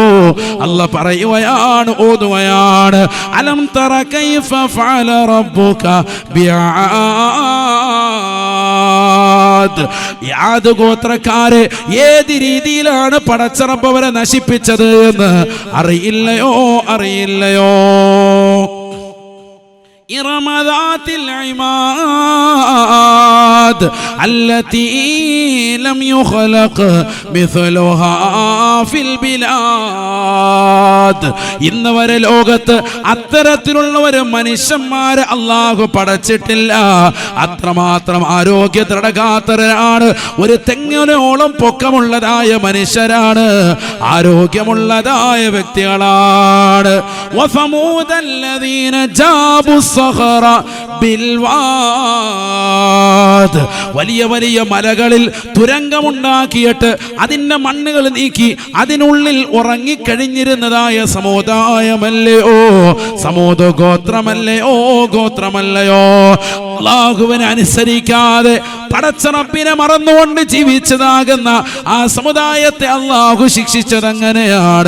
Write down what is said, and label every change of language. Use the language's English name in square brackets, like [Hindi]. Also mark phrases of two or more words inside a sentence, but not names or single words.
[Malayalam] അല്ലാഹ് പറയുകയാണ്, ഓതുകയാണ്, [Arabic] ألم تر كيف فعل ربك بعاد. [Malayalam] യാദ് ഗോത്രക്കാരെ ഏത് രീതിയിലാണ് പടച്ചറബ് അവരെ നശിപ്പിച്ചത് എന്ന് അറിയില്ലയോ? [Arabic] إرم ذات العماد التي لم يخلق مثلها في البلاد. [Malayalam] ഇന്ന് വരെ ലോകത്ത് അത്തരത്തിലുള്ള ഒരു മനുഷ്യന്മാരെ അല്ലാഹു പടച്ചിട്ടില്ല. അത്രമാത്രം ആരോഗ്യ ദൃഢഗാത്രരാണ്. ഒരു തെങ്ങിനോളം പൊക്കമുള്ളതായ മനുഷ്യരാണ്. ആരോഗ്യമുള്ളതായ വ്യക്തികളാണ്. [Arabic] وثمود الذين جابوا الصخر بالواد. [Malayalam] വലിയ വലിയ മലകളിൽ തുരങ്കമുണ്ടാക്കിയിട്ട് അതിന്റെ മണ്ണുകൾ നീക്കി അതിനുള്ളിൽ ഉറങ്ങിക്കഴിഞ്ഞിരുന്നതായ സമുദായമല്ലയോ? സമൂദ ഗോത്രമല്ലയോ? അല്ലാഹുവിനെ അനുസരിക്കാതെ പടച്ച റബ്ബിനെ മറന്നുകൊണ്ട് ജീവിച്ചതാകുന്ന ആ സമുദായത്തെ അല്ലാഹു ശിക്ഷിച്ചത് അങ്ങനെയാണ്.